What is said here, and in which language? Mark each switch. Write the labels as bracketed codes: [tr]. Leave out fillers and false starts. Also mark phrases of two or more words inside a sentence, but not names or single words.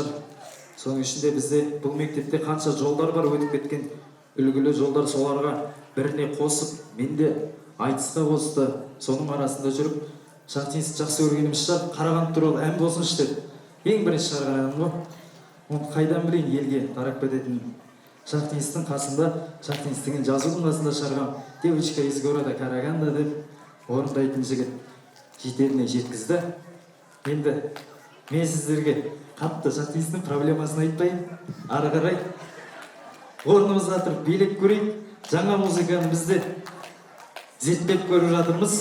[kk] Соның ішінде бізде бұл мектепте қанша жолдар бар, өтіп кеткен үлгілі жолдар, соларға біріне қосып, мен де айтысқа қосты. Соның арасында жүріп, Шахтинск жақсы көргеніміз шығар, Қарағанды туралы ән болсыншы деп. Ең бірінші шығарған әнім ғой. Оны қайдан білейін елге тарап кететін. Шахтинсктің қасында, Шахтинск деген жазудың қасында шығарған [ru] девочка из города Караганда [kk] деп орындайтын жігіт жетеріне жеткізді. Енді мен сіздерге қатты Шахтинсктің проблемасын айтпайын. Ары қарай орнымызға тұрып билеп көрейік. Жаңа музыканы бізде зерттеп көріп жатырмыз.